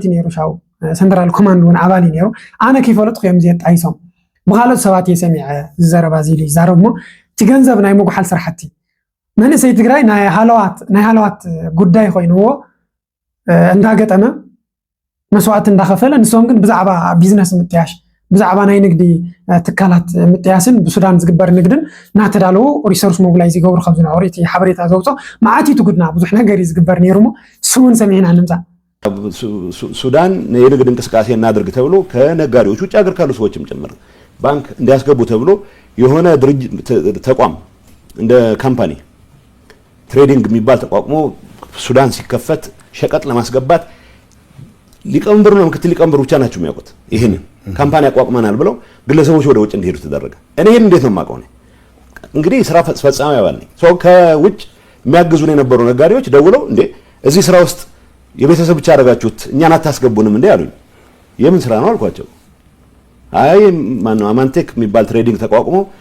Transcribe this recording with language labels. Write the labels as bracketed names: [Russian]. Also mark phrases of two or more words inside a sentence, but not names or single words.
[Tigrinya] ነይሩ ሻው ሰንትራል ኮማንድ እውን ኣባል ነይሩ ኣነ ከይፈለጥኩ እዮም ዘጣይሶም ብኻልኦት ሰባት የሰሚዐ ዝዘረባ እዚ ኢሉ ይዛረብ እሞ እቲ ገንዘብ ናይ ምጉሓል ስራሕቲ መንእሰይ ትግራይ ናይ ሃለዋት ጉዳይ ኮይኑዎ እንዳገጠመ መስዋዕት እንዳኸፈለ ንሶም ግን ብዛዕባ ቢዝነስ ምጥያሽ ብዛዕባ ናይ ንግዲ ትካላት ምጥያስን ብሱዳን ዝግበር ንግድን ናተዳለው [English] resource mobilize [Tigrinya] ይገብሩ ከም ዝነበሩ እቲ ሓበሬታ ዘውፅኦ ማዓቲቱ ጉድና ብዙሕ ነገር ዝግበር ነይሩ ሞ ስሙን ሰሚዕና ንምፃ [Amharic] ሱዳን የንግድ እንቅስቃሴ እናድርግ ተብሎ ከነጋዴዎች ውጭ ሀገር ካሉ ሰዎችም ጭምር ባንክ እንዲያስገቡ ተብሎ የሆነ ድርጅት ተቋም እንደ ካምፓኒ ትሬዲንግ የሚባል ተቋቁሞ ሱዳን ሲከፈት ሸቀጥ ለማስገባት ሊቀመንበሩ ነው ምክትል ሊቀመንበሩ ብቻ ናቸው የሚያውቁት ይሄንን ካምፓኒ አቋቁመናል ብለው ግለሰቦች ወደ ውጭ እንዲሄዱ ተደረገ እኔ ይሄን እንዴት ነው የማውቀው እንግዲህ ስራ ፈጻሚ አባል ነኝ ከውጭ የሚያግዙን የነበሩ ነጋዴዎች ደውለው እንዴ እዚህ ስራ ውስጥ የቤተሰብ ብቻ አደረጋችሁት እኛን አታስገቡንም እንዴ አሉኝ የምን ስራ ነው አልኳቸው አይ ማነው አማንቴክ የሚባል ትሬዲንግ ተቋቁሞ